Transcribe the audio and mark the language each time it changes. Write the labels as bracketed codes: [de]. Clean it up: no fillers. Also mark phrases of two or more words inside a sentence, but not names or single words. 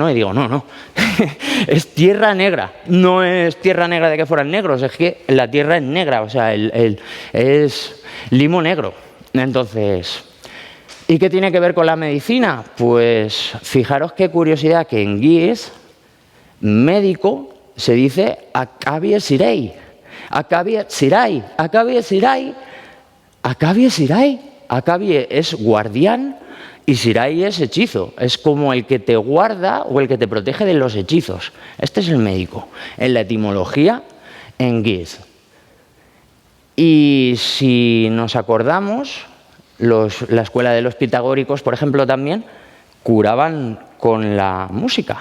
[es] Y digo, no, es tierra negra. No es tierra negra de que fueran negros, es que la tierra es negra, o sea, es limo negro. Entonces, ¿y qué tiene que ver con la medicina? Pues fijaros qué curiosidad que en guís, médico, se dice Akabie Sirei. Akabie Sirai. Akabie Sirai. Akabie Sirai. Akabie es guardián y Sirai es hechizo. Es como el que te guarda o el que te protege de los hechizos. Este es el médico. En la etimología, en guís. Y si nos acordamos, la escuela de los pitagóricos, por ejemplo, también curaban con la música.